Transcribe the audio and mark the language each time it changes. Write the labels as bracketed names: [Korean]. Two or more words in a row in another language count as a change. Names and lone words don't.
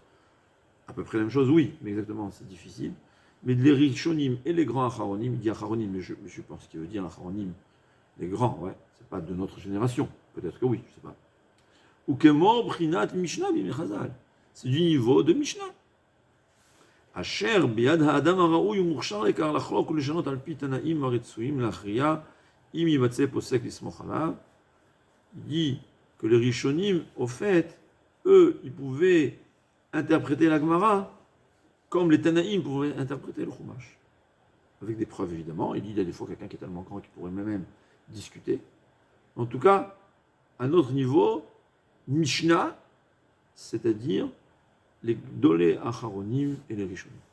[French] À peu près la même chose, oui, mais exactement, c'est difficile. Mais les Rishonim et les grands Acharonim, il dit Acharonim, mais je pense qu'il veut dire Acharonim, les grands, ouais, c'est pas de notre génération. Peut-être que oui, je sais pas. Ou [Hebrew] כמו ברינת משנה במחזל. [French] C'est du niveau de Mishnah. [Hebrew] אשר ביד האדם הראוי ומוכשר לקר לחלוק ולשנות על פי תנאים הרצויים לכריע אם ימצא פוסק לסמוך עליו. [French] Il dit que les Rishonim, au fait, eux, ils pouvaient interpréter la Gemara comme les Tanaïm pouvaient interpréter le Chumash. Avec des preuves, évidemment. Il dit qu'il y a des fois quelqu'un qui est tellement grand qu'il pourrait même discuter. En tout cas, à notre niveau, Mishnah, c'est-à-dire les [Hebrew] גדולי אחרונים [French] et les Rishonim.